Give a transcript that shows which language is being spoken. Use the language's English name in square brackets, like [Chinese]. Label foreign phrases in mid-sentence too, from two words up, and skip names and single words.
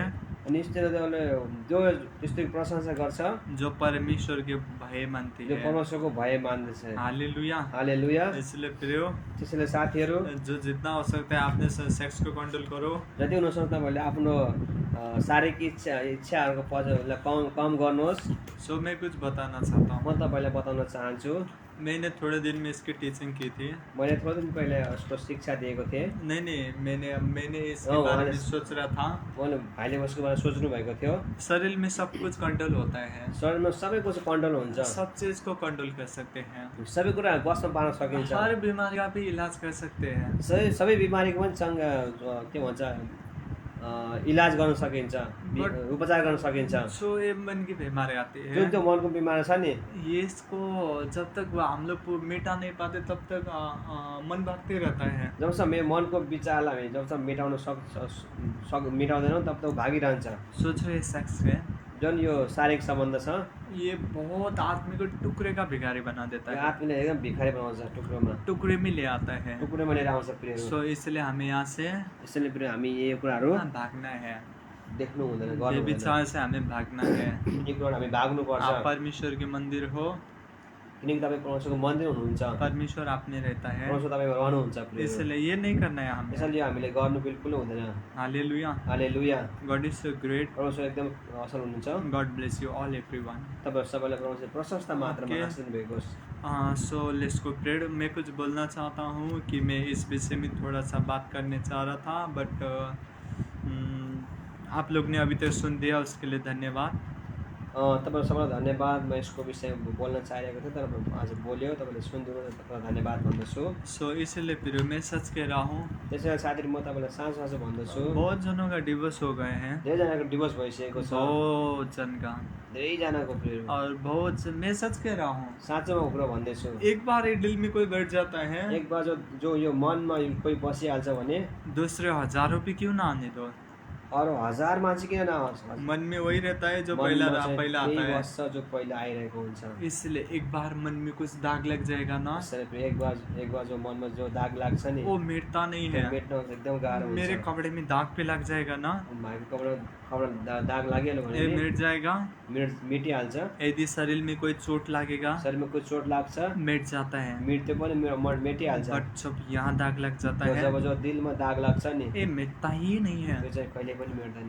[Nepali] अनि स्त्रीले जो स्त्री प्रशंसा गर्छ, [Hindi] जो परमेश्वर के भय मानती जो है। [Nepali] परमेश्वरको भय मान्दछ। हालेलुया। हालेलुया। [Hindi] इसलिए प्रियो, [Nepali] त्यसैले साथीहरू, [Hindi] जो जितना हो सकता है आपने सेक्स को कंट्रोल करो। [Nepali] जति हुनसक्छ तपाईँले आफ्नो शारीरिक इच्छाहरूको पछाडि कम गर्नुहोस्। [Hindi] सो मैं कुछ बताना चाहता हूँ। [Nepali] म तपाईँलाई बताउन चाहन्छु, [Hindi] मैंने थोड़े दिन में इसकी टीचिंग की थी। [Nepali] मैले थोरै दिन पहिला उसको शिक्षा दिएको थिएँ। [Hindi] नहीं, मैंने इसके बारे में सोच रहा था। [Nepali] मैले भाइले उसको बारेमा सोच्नु भएको थियो। [Hindi] शरीर में सब कुछ कंट्रोल होता है, [Nepali] शरीरमा सबै कुछ कन्ट्रोल हुन्छ, [Hindi] सब चीज को कंट्रोल कर सकते हैं, [Nepali] सबै कुरा बस्न पार्न सकिन्छ, [Hindi] हर बीमारी का भी इलाज कर सकते हैं। [Nepali] सबै बिमारीको पनि के भन्छ इलाज गर्न सकिन्छ, उपचार गर्न सकिन्छ। [Hindi] सो ये मन की बीमारी आती है, [Nepali] जुन त्यो मनको बिमारी छ नि, [Hindi] ये इसको जब तक हम लोग मिटा नहीं पाते तब तक मन भागते रहता है। [Nepali] जबसम्म मनको विचारलाई हामी जबसम्म मेटाउन मेटाउँदैनौँ [Hindi] तब तक [Nepali] भागिरहन्छ। [Hindi] सोचो ये सेक्स है, [Nepali] जुन यो शारीरिक सम्बन्ध छ, [Hindi] ये बहुत आदमी को टुकड़े का भिखारी बना देता है, [Nepali] आत्माले एकदम भिखारी बनाउँछ, [Hindi] टुकड़े में ले आता है। [Nepali] टुक्रोमा लिएर आउँछ प्रियहरू। [Hindi] सो इसलिए हमें यहाँ से [Nepali] यसैले प्रिय हामी यो कुराहरू [Hindi] भागना है। [Nepali] देख्नु हुँदैन, गर्नु ये हुँदैन। [Hindi] विचार से हमें भागना है। [Nepali] एकपल्ट हामी भाग्नुपर्छ, [Hindi] आप परमेश्वर के मंदिर हो, [Nepali] किनकि तपाईँ परमेश्वरको मन्दिर हुनुहुन्छ, [Hindi] परमेश्वर आप में रहता है, [Nepali] परमेश्वर तपाईँमा रहनुहुन्छ प्रियहरू। [Hindi] इसलिए ये नहीं करना है हमें। [Nepali] यसैले हामीले गर्नु बिल्कुल हुँदैन। हालेलुया। हालेलुया। [English] God is so great. [Nepali] परमेश्वर एकदम असल हुनुहुन्छ। [English] God bless you all everyone. [Nepali] तपाईँहरू सबैलाई परमेश्वर प्रशस्त मात्रामा Okay. आशीष दिनुभएको होस्। [English] So let's go pray. [Hindi] मैं कुछ बोलना चाहता हूँ कि मैं इस विषय में थोड़ा सा बात करने चाह रहा था, बट आप लोग ने अभी तक सुन दिया, उसके लिए धन्यवाद। [Nepali] तपाईँहरू सबैलाई धन्यवाद। म यसको विषयमा बोल्न चाहेको थिएँ, तर आज बोल्यो, तपाईँले सुनिदिनु, तपाईँलाई धन्यवाद भन्दछु। [Hindi] सो इसीलिए फिर मैं सच कह रहा हूँ, [Nepali] त्यसैले साथीहरू म तपाईँलाई साँचो साँचो भन्दछु, [Hindi] बहुत जनों का डिवोर्स हो गए हैं, [Nepali] धेरैजनाको डिभोर्स भइसकेको छ, [Hindi] बहुत जन का, [Nepali] धेरैजनाको प्रियहरू। [Hindi] और मैं सच कह रहा हूँ, [Nepali] साँचोमा कुरा भन्दैछु, [Hindi] एक बार ये दिल में कोई बैठ जाता है, [Nepali] एक बार जो यो मनमा कोही बसिहाल्छ भने [Hindi] दूसरे हजारों पे क्यों ना आने दो, [Nepali] अरू 1000 मान्छे किन नआओस्, [Hindi] मन में वही रहता है जो पहला आता है। [Nepali] जो पहिला आइरहेको हुन्छ। [Hindi] इसलिए एक बार मन में कुछ दाग लग जाएगा ना, [Nepali] त्यसैले एक बार जो मनमा जो दाग लाग्छ नि, [Hindi] वो मिटता नहीं है। [Nepali] मेट्न एकदम गाह्रो हुन्छ। [Hindi] मेरे कपड़े में दाग पे लग जाएगा ना, [Nepali] भाइको कपडा दाग लागिहाल्यो भने [Hindi] ये मिट जाएगा। [Nepali] मिटिहाल्छ। [Hindi] यदि शरीर में कोई चोट लगेगा, [Nepali] शरीरमा कोही चोट लाग्छ, [Hindi] मिट जाता है। [Nepali] मिट्यो पनि मेटिहाल्छ। [Hindi] बट जब यहाँ दाग लग जाता है, [Nepali] जब जो दिलमा दाग लाग्छ नि, [Hindi] ये मिटता ही नहीं है। [Nepali] त्यो चाहिँ कहिले पनि मेट्दैन।